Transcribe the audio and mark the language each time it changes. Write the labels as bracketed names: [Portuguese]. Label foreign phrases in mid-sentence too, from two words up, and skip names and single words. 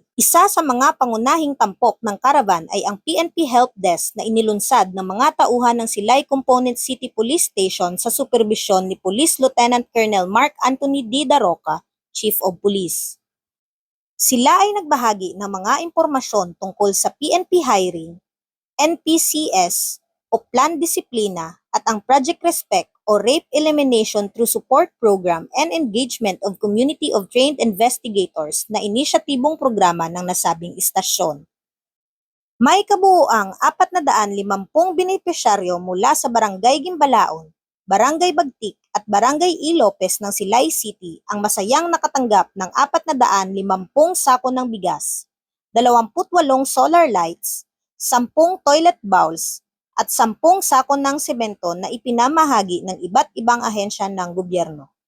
[Filipino] Isa sa mga pangunahing tampok ng caravan ay ang PNP Help Desk na inilunsad ng mga tauhan ng Silay Component City Police Station sa superbisyon ni Police Lieutenant Colonel Mark Anthony D. Daroca, Chief of Police. Sila ay nagbahagi ng mga impormasyon tungkol sa PNP hiring, NPCS o Plan Disiplina at ang Project Respect o Rape Elimination through Support Program and Engagement of Community of Trained Investigators na inisyatibong programa ng nasabing istasyon. May kabuuang 450 benepisyaryo mula sa Barangay Gimbalaon, Barangay Bagtik at Barangay Ilopes ng Silay City ang masayang nakatanggap ng 450 sako ng bigas, 28 solar lights, 10 toilet bowls, at 10 sako ng semento na ipinamahagi ng iba't ibang ahensya ng gobyerno.